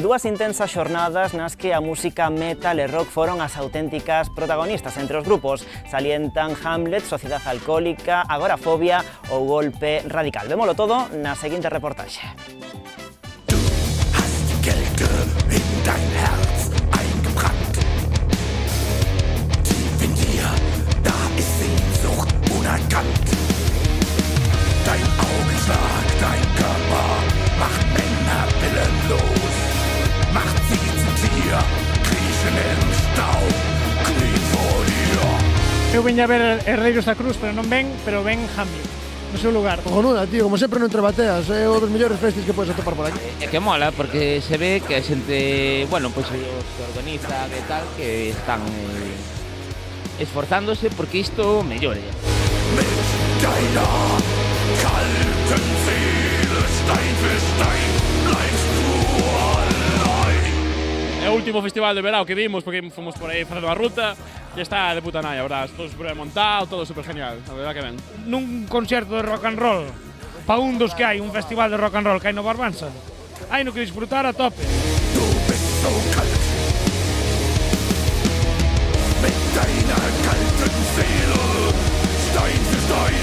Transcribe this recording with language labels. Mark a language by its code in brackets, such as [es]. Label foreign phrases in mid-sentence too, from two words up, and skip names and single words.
[gl] Dúas intensas xornadas nas que a música metal e rock foron as auténticas protagonistas. Entre os grupos salientan Hamlet, Sociedad Alcohólica, Agorafobia ou Golpe Radical. Vémolo todo na seguinte reportaxe. [de] Dein Augenschlag, dein Körper macht Männer willenlos, macht sie zu Tier, kriechen im Staub, kniet vor dir. [gl] Eu veña a ver Herreiros da Cruz, pero non ven Hamlet, no seu lugar. Cojonuda, tío, como sempre no Entre Bateas, é un dos mellores festis que podes atopar por aquí. É que mola, porque se ve que a xente, bueno, pois os que organizan e tal, que están esforzándose porque isto mellore. [de] Deiner kalten Seele, Stein für Stein, bleibst du allein. [gl] É o último festival de verao que vimos, porque fomos por aí facendo a ruta, e está de puta nai, [es] a verdad, [gl] todo super montado, todo super genial, [es] a verdad [gl] que ben. Nun concerto de [en] rock and roll, [gl] pa un dos que hai, un festival de [en] rock and roll [gl] que hai no Barbanza, hai no que disfrutar a tope. [de] Du bist so kalt, mit deiner kalten Seele, Stein für Stein.